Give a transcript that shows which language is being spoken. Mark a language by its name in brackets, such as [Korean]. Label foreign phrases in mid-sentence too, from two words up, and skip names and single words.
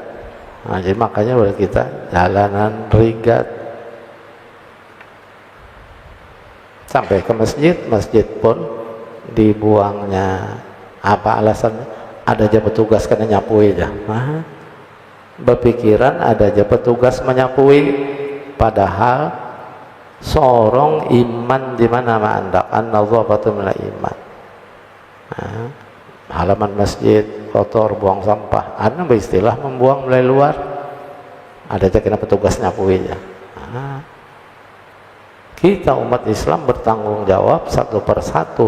[Banjar] Nah, jadi makanya boleh kita jalanan rigat sampai ke masjid pun dibuangnya. Apa alasannya? Ada aja petugas kena nyapui aja. Nah, berpikiran ada aja petugas menyapui, padahal sorong iman di mana mandak [Arabic] النظافة من الإيمان. [Banjar] Nah, halaman masjid kotor, buang sampah, ada istilah membuang mulai luar, ada aja kena petugas nyapui aja. [Indonesian] Nah, kita umat Islam bertanggung jawab satu persatu.